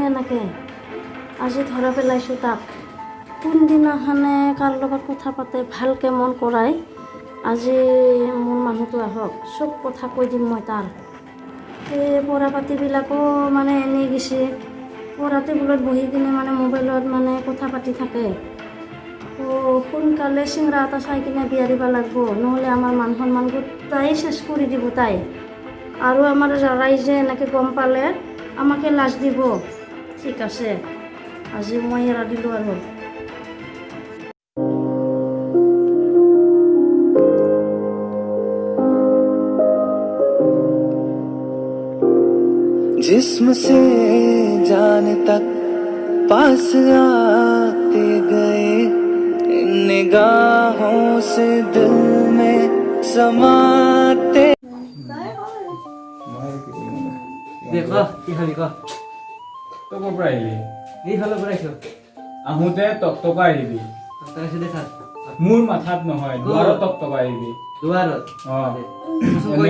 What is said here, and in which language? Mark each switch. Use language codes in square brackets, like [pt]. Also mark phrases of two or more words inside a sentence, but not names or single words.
[as] এনেকে আজি ধৰা পেলাইছো তাক কোনদিনাখনে কাৰ লগত কথা পাতে ভালকৈ মন কৰাই আজি মোৰ মানুহটো আহক চব কথা কৈ দিম মই তাৰ এই পঢ়া পাতিবিলাকো মানে এনেই গৈছে পঢ়া টেবুলত বহি কিনে মানে মোবাইলত মানে কথা পাতি থাকে সোনকালে চিংৰা এটা চাই কিনে বিয়া দিব লাগিব, নহ'লে আমাৰ মান সন্মান গোটাই চেচ কৰি দিব তাই। আৰু আমাৰ ৰাইজে এনেকৈ গম পালে আমাকে লাজ দিব। ঠিক আছে, আজি মই এৰা দিলোঁ আৰু। [hi] जिस्म से जान तक पास आते गए, इन निगाहों से दिल में समाते। [as] দেখ কি খাবি ক তই ক'ৰ পৰা আহিলি? এইফালৰ পৰা আহিছো আহোঁতে টকটকা আহিবি, দে চা মোৰ মাথাত নহয়, দুৱাৰত টকটকা আহিবি। দুৱাৰত অঁ, কচোন কৈ